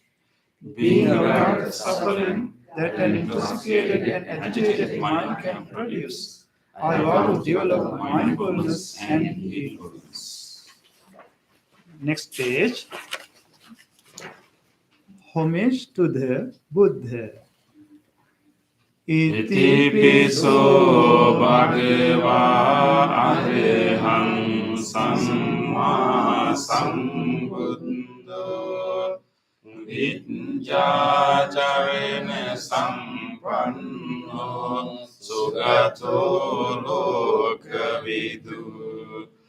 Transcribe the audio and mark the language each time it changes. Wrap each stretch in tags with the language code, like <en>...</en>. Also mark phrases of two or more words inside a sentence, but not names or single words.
<en>Being aware of the suffering that an intoxicated and agitated mind can produce, I vow to develop mindfulness and healfulness. Next page. Homage to the Buddha.</en> <pi>Iti piso bhagava arahang samma sambuddho Vidyācarena sampanno sugato lokavidu</pi>